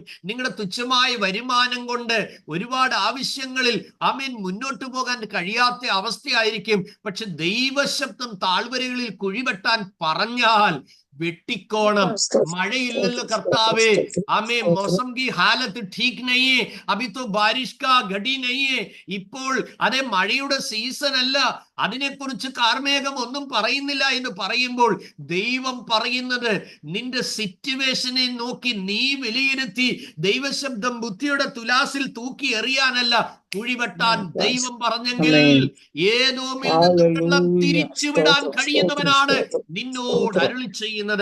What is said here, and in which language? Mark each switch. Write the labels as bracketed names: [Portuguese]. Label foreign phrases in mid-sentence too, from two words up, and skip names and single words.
[Malayalam] നിങ്ങളുടെ തുച്ഛമായ വരുമാനം കൊണ്ട് ഒരുപാട് ആവശ്യങ്ങളിൽ ആമേൻ മുന്നോട്ട് പോകാൻ കഴിയാത്ത അവസ്ഥയായിരിക്കും. പക്ഷെ ദൈവശബ്ദം താഴ്വരകളിൽ കുഴിവെട്ടാൻ പറഞ്ഞാൽ വെട്ടിക്കോണം. മഴയില്ലല്ലോ കർത്താവേ, ആമേ [Hindi] മौसम की हालत ठीक नहीं है, अभी तो बारिश का घड़ी नहीं है. [Malayalam] ഇപ്പോൾ അതേ മഴയുടെ സീസൺ അല്ല, അതിനെക്കുറിച്ച് കാർമേഘം ഒന്നും പറയുന്നില്ല എന്ന് പറയുമ്പോൾ ദൈവം പറയുന്നത്, നിന്റെ സിറ്റുവേഷനെ നോക്കി നീ വിലയിരുത്തി ദൈവശബ്ദം ബുദ്ധിയുടെ തുലാസിൽ തൂക്കി എറിയാനല്ല, കുഴിവെട്ടാൻ ദൈവം പറഞ്ഞെങ്കിൽ ഏദോമിൽ നിന്ന് വെള്ളം തിരിച്ചുവിടാൻ കഴിയുന്നവനാണ് നിന്നോട് അരുളി ചെയ്യുന്നത്.